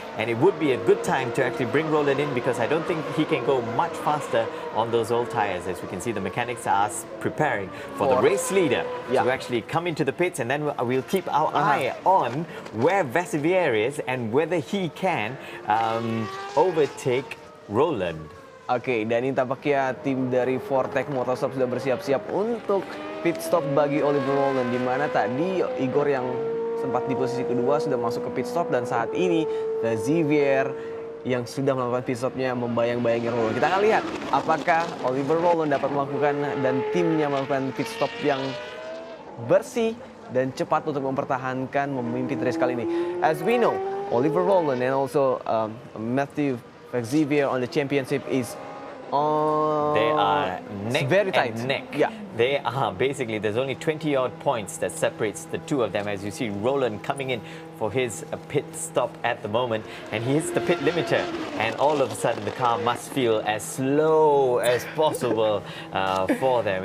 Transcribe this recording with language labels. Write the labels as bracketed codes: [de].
[en] And it would be a good time to actually bring Roland in, because I don't think he can go much faster on those old tires. As we can see, the mechanics are preparing for the race leader to actually come into the pits, and then we'll keep our eye on where Vassivier is and whether he can overtake Roland. [id] Oke, dan ini tampaknya tim dari Fortec Motorsport sudah bersiap-siap untuk pit stop bagi Oliver Roland, di mana tadi Igor yang sempat di posisi kedua sudah masuk ke pit stop, dan saat ini Xavier yang sudah melakukan pit stopnya membayang-bayangi Roland. Kita akan lihat apakah Oliver Roland dapat melakukan dan timnya melakukan pit stop yang bersih dan cepat untuk mempertahankan memimpin race kali ini. [en] As we know, Oliver Roland and also Matthew Xavier on the championship is they are neck very tight. And neck. Yeah. They are basically, there's only 20-odd points that separates the two of them. As you see Roland coming in for his pit stop at the moment, and he hits the pit limiter, and all of a sudden the car must feel as slow as possible for them.